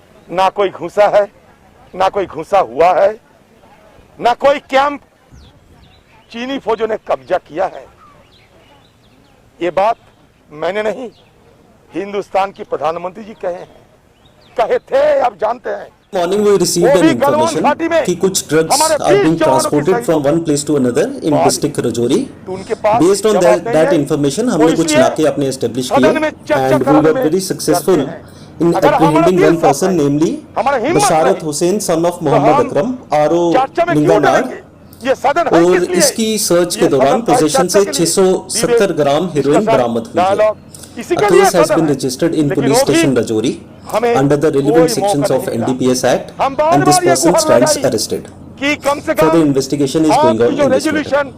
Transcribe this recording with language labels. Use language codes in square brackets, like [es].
[hi] ना कोई घुसा है, ना कोई घुसा हुआ है, ना कोई कैंप चीनी फौजों ने कब्जा किया है। ये बात मैंने नहीं, हिंदुस्तान की प्रधानमंत्री जी कहे थे, आप जानते हैं। [en] Morning we received an information [hi] कि [en] कुछ drugs are being transported from one place to another in district Rajouri. Based on that information [hi] हमने कुछ इलाके अपने establish किए [en] and we were very successful in apprehending one person, namely Basharat Hussain, son of Mohammad Akram, RO Linganar। [hi] और इसकी search के दौरान position से 670 ग्राम हेरोइन बरामद हुई है। [en] A case has been registered in police station Rajouri under the relevant sections of NDPS Act and this person stands arrested. Further investigation is going on in this matter.